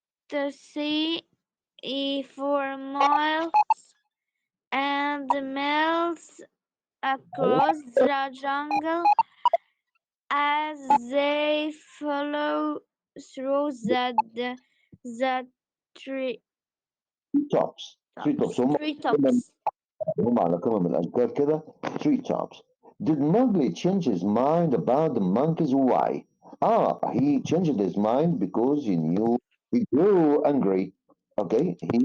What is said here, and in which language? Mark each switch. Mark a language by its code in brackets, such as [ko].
[en] to see for miles and miles across the jungle as they follow through the tree Tree tops [ar] هم [en] treetops. [ar] هم على قمم الأشجار كده [en] tree tops. Did Mowgli change his mind about the monkeys? Why? He changed his mind because he knew he grew angry. Okay,